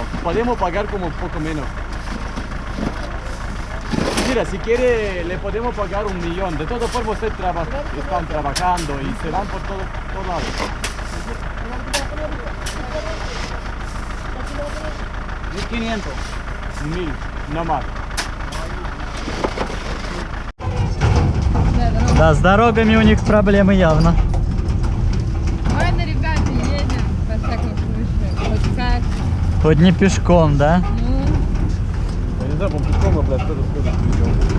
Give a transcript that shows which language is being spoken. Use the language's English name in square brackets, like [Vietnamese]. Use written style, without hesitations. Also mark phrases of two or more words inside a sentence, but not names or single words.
[Spanish] Podemos pagar como un poco menos. Mira, si quiere le podemos pagar 1 millón. De todas formas ustedes están trabajando y se van por todos lados. 1.500. 1.000, no más. [Russian] Да, с дорогами у них проблемы явно. Ладно, ребята, едем, во всяком случае. Хоть как. Хоть не пешком, да? Ну, Я не знаю, по пешком, блядь, кто-то придет.